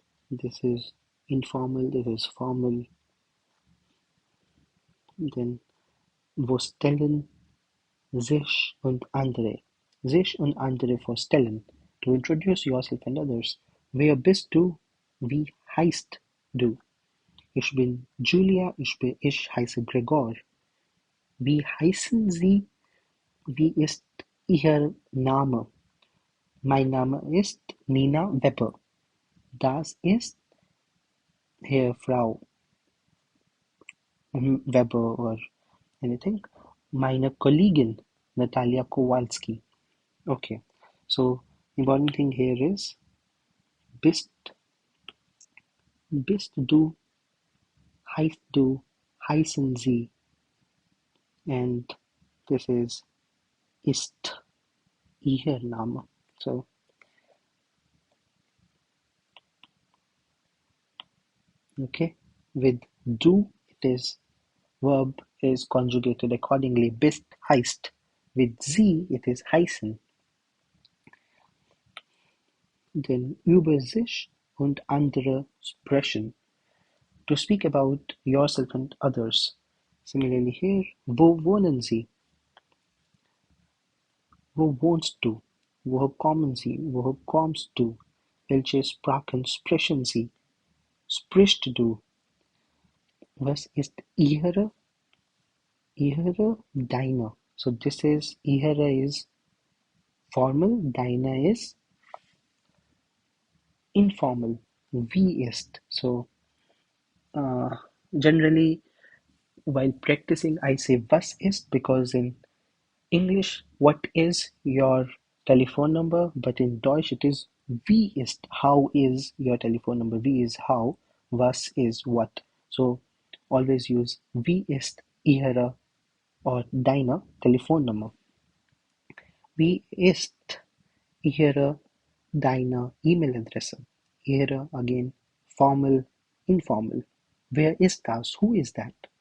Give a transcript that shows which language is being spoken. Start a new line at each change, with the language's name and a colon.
English: This is informal, this is formal.
German: Then wo stellen sich und andere. Sich und andere for stellen.
English: To introduce yourself and others.
German: Wer bist du? Wie heißt du? Ich bin Julia, ich heiße Gregor. Wie heißen Sie? Wie ist Ihr Name? Mein Name ist Nina Weber. Das ist Herr, Frau Weber or anything. Meine Kollegin Natalia Kowalski.
English: Okay, so important thing here is
German: bist du, heißt du, heißen Sie,
English: and this is
German: ist Ihr Name.
English: So okay, with du it is verb is conjugated accordingly.
German: Bist heißt.
English: With sie it is heißen.
German: Then über sich und andere sprechen.
English: To speak about yourself and others. Similarly here,
German: wo wohnen Sie? Wo wohnst du? Woher kommen Sie? Woher kommst du? Welche Sprachen sprechen Sie? Sprichst du? Was ist Ihre?
English: Deine. So this is Ihre is formal, deine is informal. Wie ist. So generally while practicing I say was ist, because in English what is your telephone number, but in Deutsch it is wie ist, how is your telephone number. Wie is how, was is what. So always use
German: wie ist Ihre or deine Telefonnummer. Wie ist Ihre, deine E-Mail-Adresse?
English: Ihre again formal, informal.
German: Wer ist das?
English: Who is that?